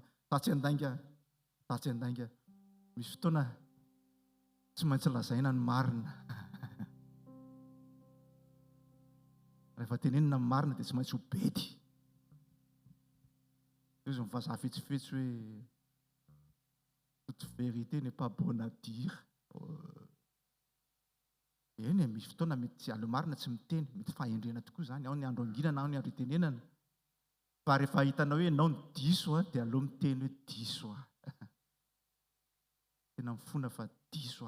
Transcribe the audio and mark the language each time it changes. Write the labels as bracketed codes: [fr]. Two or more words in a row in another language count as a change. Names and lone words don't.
[mg] Tatsy andainga. Misy fotoana tsy maintsy lazaina ny marina. Rehefa tenenina ny marina dia tsy maintsy ho bedy. Izy mivazaha fetsifetsy hoe [fr] toute vérité n'est pas bonne à dire. [mg] Eny misy fotoana mety aleo marina tsy miteny, mety fahendrena tokoa izany, ao ny andro anginana, ao ny andro itenenana. Fa rehefa hitanao hoe ianao ny diso dia aleo miteny hoe diso. Tena mifona fa diso.